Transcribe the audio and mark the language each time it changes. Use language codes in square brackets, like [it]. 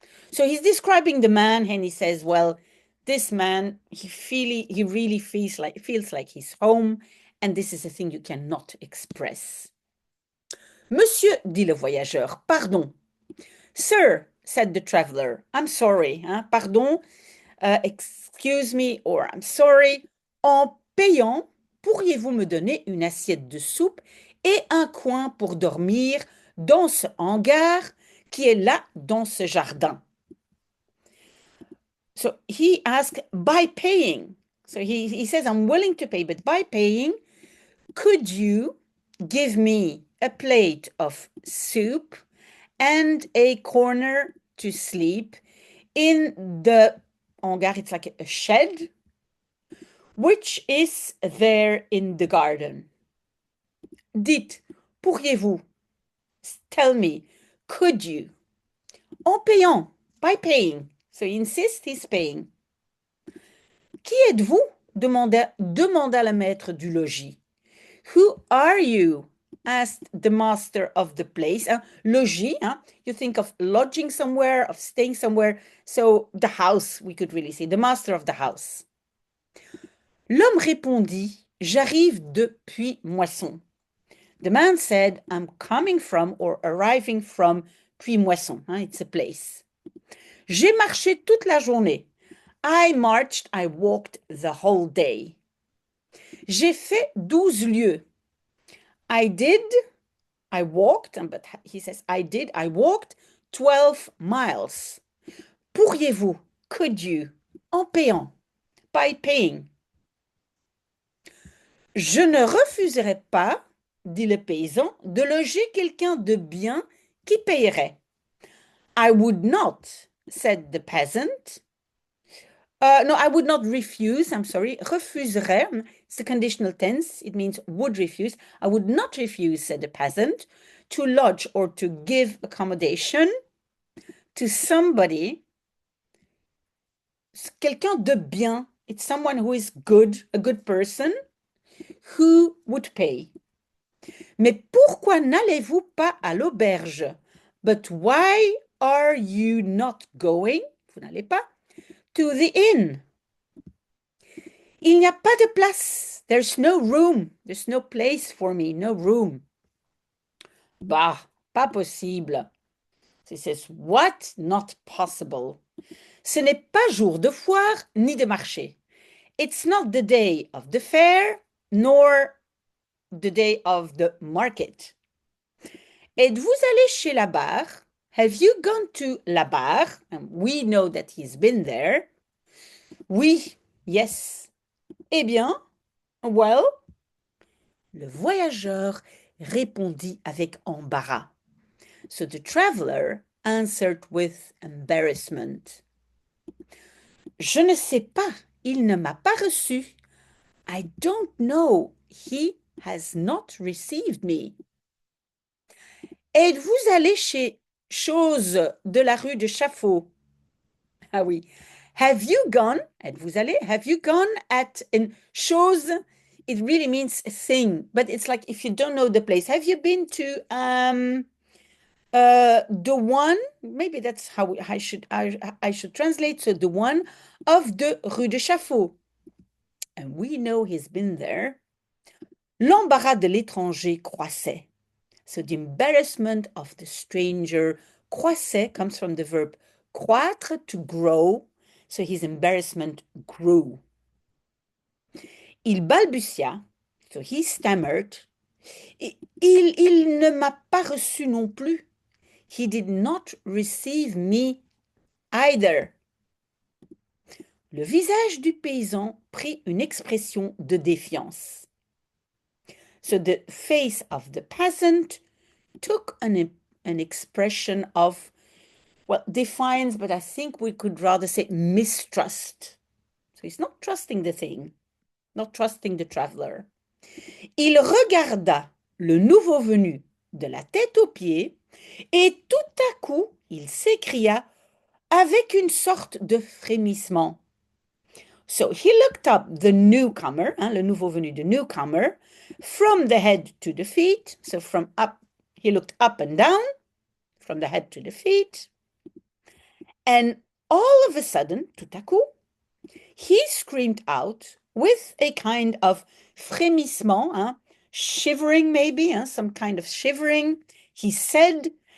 [en] So he's describing the man and he says, well, this man, he really feels like he's home, and this is a thing you cannot express. [fr] Monsieur, dit le voyageur, pardon, [en] Sir, said the traveler, I'm sorry, [fr] hein, pardon, [en] excuse me, or I'm sorry. [fr] En payant, pourriez-vous me donner une assiette de soupe et un coin pour dormir dans ce hangar qui est là dans ce jardin? [en] So he asked by paying. So he says, I'm willing to pay, but by paying, could you give me a plate of soup and a corner to sleep in the hangar? It's like a shed, which is there in the garden. [fr] Dites, pourriez-vous? [en] Tell me, could you? [fr] En payant, [en] by paying. So he insists he's paying. [fr] Qui êtes-vous? demanda le maître du logis. [en] Who are you? Asked the master of the place. Logis, you think of lodging somewhere, of staying somewhere. So the house, we could really say, the master of the house. [fr] L'homme répondit, j'arrive depuis Moisson. [en] The man said, I'm coming from or arriving from Puy-Moisson. It's a place. [fr] J'ai marché toute la journée. [en] I marched, I walked the whole day. [fr] J'ai fait 12 lieues. [en] I walked, but he says, I walked 12 miles. [fr] Pourriez-vous, [en] could you, [fr] en payant, [en] by paying. [fr] Je ne refuserai pas, dit le paysan, de loger quelqu'un de bien qui payerait. [en] I would not, said the peasant. No, I would not refuse, I'm sorry. Refuserait, it's the conditional tense. It means would refuse. I would not refuse, said the peasant, to lodge or to give accommodation to somebody, [fr] quelqu'un de bien. [en] It's someone who is good, a good person, who would pay. [fr] Mais pourquoi n'allez-vous pas à l'auberge? [en] But why are you not going? [fr] Vous n'allez pas [en] to the inn. [fr] Il n'y a pas de place. [en] There's no room. There's no place for me. No room. [fr] Bah, pas possible. [en] He says, what? Not possible. [fr] Ce n'est pas jour de foire ni de marché. [en] It's not the day of the fair, nor the day of the market. [fr] Êtes-vous allé chez la barre? [en] Have you gone to la barre? And we know that he's been there. [fr] Oui, [en] yes. [fr] Eh bien, [en] well, [fr] le voyageur répondit avec embarras. [en] So the traveler answered with embarrassment. [fr] Je ne sais pas, il ne m'a pas reçu. [en] I don't know, he has not received me. [fr] Êtes-vous allé chez Chose de la rue de Chaffaut? Ah oui. [en] Have you gone? [fr] Êtes-vous allé? [en] Have you gone at in Chose? It really means a thing, but it's like if you don't know the place. Have you been to the one? Maybe that's how I should translate. So the one of the rue de Chaffaut. And we know he's been there. [fr] L'embarras de l'étranger croissait. [en] So the embarrassment of the stranger, croissait comes from the verb croître, to grow. So his embarrassment grew. [fr] Il balbutia, [en] so he stammered. [fr] Il ne m'a pas reçu non plus. [en] He did not receive me either. [fr] Le visage du paysan prit une expression de défiance. [en] So the face of the peasant took an expression of, well, defiance, but I think we could rather say mistrust. So he's not trusting the thing, not trusting the traveler. [fr] Il regarda le nouveau venu de la tête aux pieds et tout à coup, il s'écria avec une sorte de frémissement. [en] So he looked up the newcomer, [fr] le nouveau venu, [en] the newcomer, from the head to the feet. So from up, he looked up and down, from the head to the feet. And all of a sudden, [fr] tout à coup, [en] he screamed out with a kind of frémissement, shivering maybe, some kind of shivering. He said,